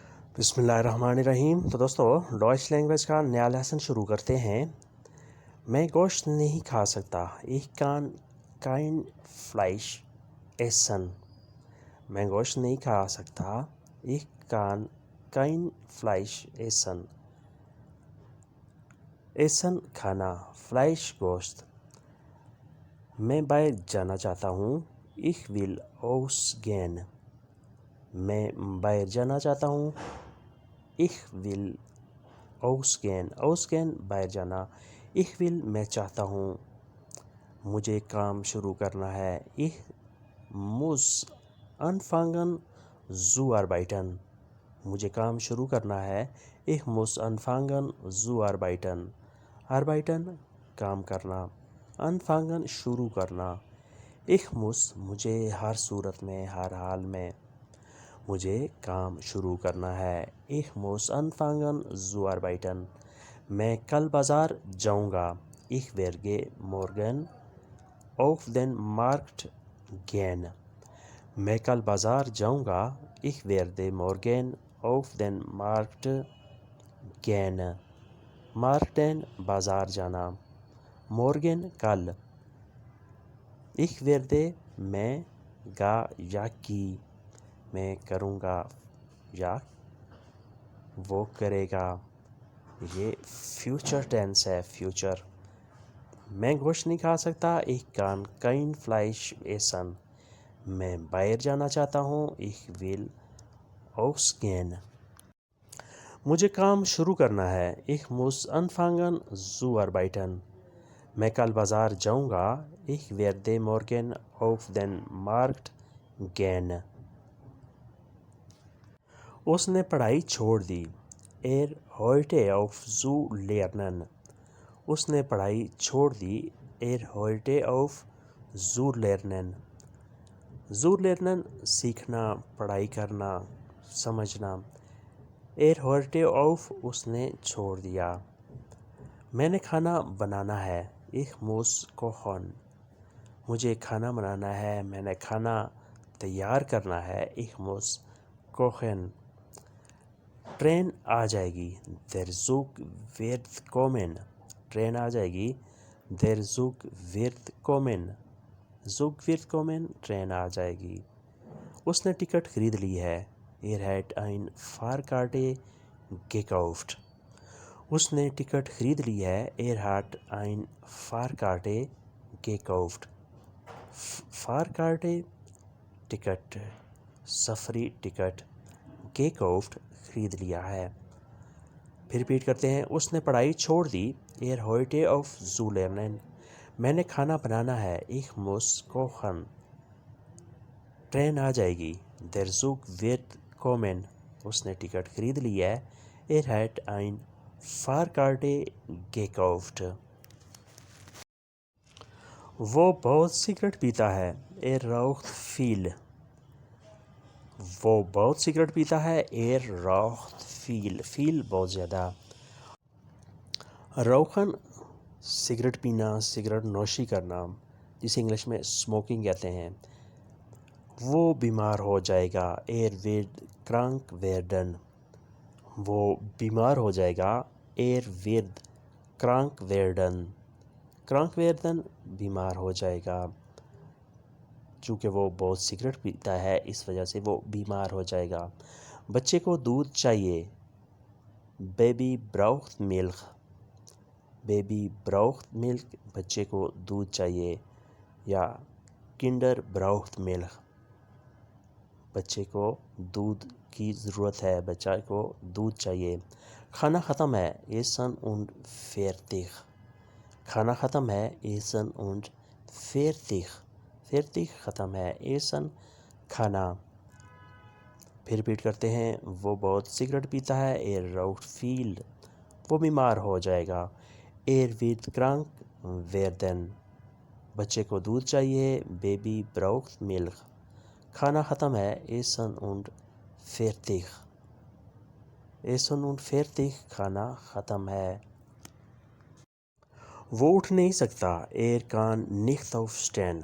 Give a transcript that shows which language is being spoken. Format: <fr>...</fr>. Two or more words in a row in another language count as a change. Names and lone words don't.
<ur>بسم اللہ الرحمن الرحیم۔ تو دوستو ڈوائچ لینگویج کا نیا لیسن شروع کرتے ہیں۔ میں گوشت نہیں کھا سکتا،</ur> <de>ich kann kein Fleisch essen۔</de> <ur>میں گوشت نہیں کھا سکتا،</ur> <de>ich kann kein Fleisch essen۔</de> <ur>essen کھانا، Fleisch گوشت۔ میں باہر جانا چاہتا ہوں،</ur> <de>ich will ausgehen۔</de> <ur>میں باہر جانا چاہتا ہوں،</ur> <de>ich will ausgehen۔</de> <ur>ausgehen باہر جانا،</ur> <de>ich will</de> <ur>میں چاہتا ہوں، مجھے کام شروع کرنا ہے،</ur> <de>ich muss anfangen zu arbeiten۔</de> <ur>مجھے کام شروع کرنا ہے،</ur> <de>ich muss anfangen zu arbeiten۔</de> <ur>arbeiten کام کرنا، anfangen شروع کرنا،</ur> <de>ich muss</de> <ur>مجھے ہر صورت میں، ہر حال میں، مجھے کام شروع کرنا ہے،</ur> <de>ich muss anfangen zu arbeiten۔</de> <ur>میں کل بازار جاؤں گا،</ur> <de>ich werde morgen auf den Markt gehen۔</de> <ur>میں کل بازار جاؤں گا،</ur> <de>ich werde morgen auf den Markt gehen۔</de> <ur>markten بازار جانا، morgen کل،</ur> <de>ich werde</de> <ur>میں گا یا کی، میں کروں گا یا وہ کرے گا، یہ</ur> <en>future tense</en> <ur>ہے، فیوچر۔ میں گوشت نہیں کھا سکتا،</ur> <de>ich kann kein Fleisch essen۔</de> <ur>میں باہر جانا چاہتا ہوں،</ur> <de>ich will ausgehen۔</de> <ur>مجھے کام شروع کرنا ہے،</ur> <de>ich muss anfangen zu arbeiten۔</de> <ur>میں کل بازار جاؤں گا،</ur> <de>ich werde morgen auf den Markt gehen۔</de> <ur>اس نے پڑھائی چھوڑ دی،</ur> <de>hörte auf zu lernen۔</de> <ur>اس نے پڑھائی چھوڑ دی،</ur> <de>hörte auf zu lernen۔ zu lernen</de> <ur>سیکھنا، پڑھائی کرنا، سمجھنا،</ur> <de>hörte auf</de> <ur>اس نے چھوڑ دیا۔ میں نے کھانا بنانا ہے،</ur> <de>ich muss kochen۔</de> <ur>مجھے کھانا بنانا ہے، میں نے کھانا تیار کرنا ہے،</ur> <de>ich muss kochen۔</de> <ur>ٹرین آ جائے گی،</ur> <de>der Zug wird kommen۔</de> <ur>ٹرین آ جائے گی،</ur> <de>der Zug wird kommen۔ Zug wird kommen</de> <ur>ٹرین آ جائے گی۔ اس نے ٹکٹ خرید لی ہے،</ur> <de>hat ein Fahrkarte gekauft۔</de> <ur>اس نے ٹکٹ خرید لی ہے،</ur> <de>hat ein Fahrkarte gekauft۔</de> <ur>Fahrkarte ٹکٹ، سفری ٹکٹ، gekauft خرید لیا ہے۔ پھر ریپیٹ کرتے ہیں، اس نے پڑھائی چھوڑ دی،</ur> <de>hörte auf zu lernen۔</de> <ur>میں نے کھانا بنانا ہے،</ur> <de>ich muss kochen۔</de> <ur>ٹرین آ جائے گی،</ur> <de>der Zug wird kommen۔</de> <ur>اس نے ٹکٹ خرید لی ہے،</ur> <de>hat ein Fahrkarte gekauft۔</de> <ur>وہ بہت سگریٹ پیتا ہے،</ur> <de>raucht viel۔</de> <ur>وہ بہت سگریٹ پیتا ہے،</ur> <de>raucht viel۔</de> <ur>viel بہت زیادہ۔ rauchen سگریٹ پینا، سگریٹ نوشی کرنا، جسے انگلش میں اسموکنگ کہتے ہیں۔ وہ بیمار ہو جائے گا،</ur> <de>wird krank werden۔</de> <ur>وہ بیمار ہو جائے گا،</ur> <de>wird krank werden۔ krank werden</de> <ur>بیمار ہو جائے گا، چونکہ وہ بہت سگریٹ پیتا ہے اس وجہ سے وہ بیمار ہو جائے گا۔ بچے کو دودھ چاہیے،</ur> <de>Baby braucht Milch۔ Baby braucht Milch</de> <ur>بچے کو دودھ چاہیے، یا</ur> <de>Kinder braucht Milch</de> <ur>بچے کو دودھ کی ضرورت ہے، بچہ کو دودھ چاہیے۔ کھانا ختم ہے،</ur> <de>Essen und fertig۔</de> <ur>کھانا ختم ہے،</ur> <de>Essen und fertig۔</de> <ur>fertig ختم ہے، Essen کھانا۔ پھر ریپیٹ کرتے ہیں، وہ بہت سگریٹ پیتا ہے،</ur> <de>raucht viel۔</de> <ur>وہ بیمار ہو جائے گا،</ur> <de>wird krank werden۔</de> <ur>بچے کو دودھ چاہیے،</ur> <de>Baby braucht Milch۔</de> <ur>کھانا ختم ہے،</ur> <de>Essen und fertig۔ Essen und fertig</de> <ur>کھانا ختم ہے۔ وہ اٹھ نہیں سکتا،</ur> <de>kann nicht aufstehen۔</de>